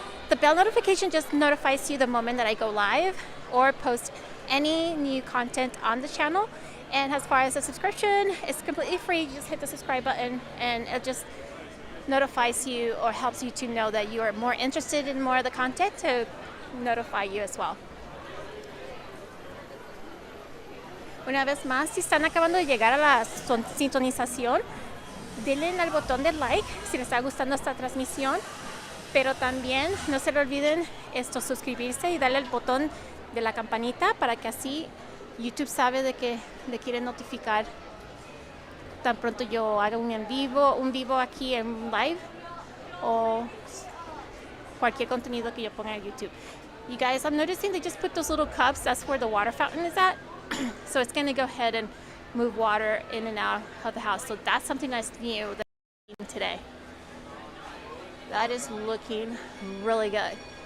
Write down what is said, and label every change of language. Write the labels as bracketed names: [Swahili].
[English] The bell notification just notifies you the moment that I go live or post any new content on the channel. And as far as the subscription, it's completely free. You just hit the subscribe button and it just notifies you or helps you to know that you are more interested in more of the content to notify you as well. [Spanish] Una vez más, si están acabando de llegar a la sintonización, denle al botón de like si les está gustando esta transmisión, pero también no se le olviden suscribirse y darle al botón de la campanita para que así YouTube sabe de que le quieren notificar tan pronto yo haga un vivo aquí en live o cualquier contenido que yo ponga en YouTube. [English] You guys, I'm noticing they just put those little cups. That's where the water fountain is at. So it's going to go ahead and move water in and out of the house. So that's something that's new that I'm seeing today. That is looking really good.